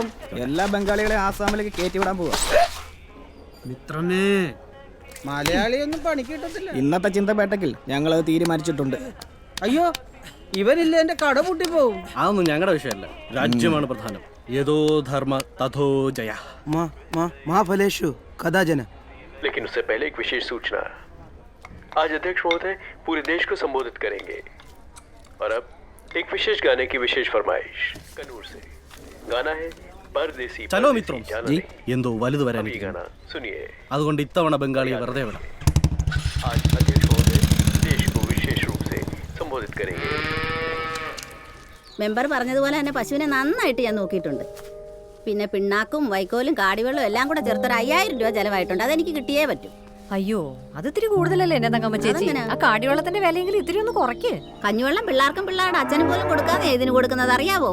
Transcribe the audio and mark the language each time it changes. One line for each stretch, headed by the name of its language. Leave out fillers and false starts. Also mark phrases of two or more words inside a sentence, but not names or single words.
Malayalam: എല്ലാ ബംഗാളികളെ ആസാമിലേക്ക് കയറ്റി വിടാൻ പോവാ. മിത്രനേ, മലയാളിയൊന്നും പണിക്ക് കിട്ടത്തില്ല. ഇന്നത്തെ ചിന്തപേട്ടക്കിൽ ഞങ്ങൾ തീരുമാനിച്ചിട്ടുണ്ട്. അയ്യോ, ഇവരില്ല എന്റെ കട പൂട്ടിപ്പോവും. അതൊന്നും ഞങ്ങളുടെ വിഷയമല്ല. രാജ്യമാണ് പ്രധാനം.
Sanskrit: यथो धर्म तथो जय. महाफलेषु कदाचन.
Hindi: लेकिन उससे पहले एक विशेष सूचना। आज अध्यक्ष महोदय पूरे देश को संबोधित करेंगे और अब एक विशेष गाने की विशेष फरमाइश कन्नूर से। गाना है परदेसी।
Malayalam: ചലോ മിത്രം. എന്തോ വലുത് വരാനിരിക്കുന്നു.
Hindi: गाना सुनिए।
Malayalam: അതുകൊണ്ട് ഇത്തവണ ബംഗാളിയെ വെറുതെ വിടാം.
Hindi: आज अध्यक्ष महोदय देश को विशेष रूप से संबोधित करेंगे।
Malayalam: മെമ്പർ പറഞ്ഞതുപോലെ തന്നെ പശുവിനെ നന്നായിട്ട് ഞാൻ നോക്കിയിട്ടുണ്ട്. പിന്നെ പിണ്ണാക്കും വൈക്കോലും കാടിവെള്ളവും എല്ലാം കൂടെ ചേർത്തൊരു 5000 രൂപ ചെലവായിട്ടുണ്ട്. അതെനിക്ക് കിട്ടിയേ പറ്റൂ. അയ്യോ അത് ഇത്തിരി കൂടുതലല്ലേ എന്നെ തങ്കമ്മ ചേച്ചി? ആ കാടിവെള്ളത്തിന്റെ വിലയെങ്കിലും ഇത്തിരി ഒന്ന് കുറയ്ക്ക്. കഞ്ഞിവെള്ളം പിള്ളേർക്കും പിള്ളേരുടെ അച്ഛനും പോലും കൊടുക്കാതെ ഇതിന് കൊടുക്കുന്നത് അറിയാവോ?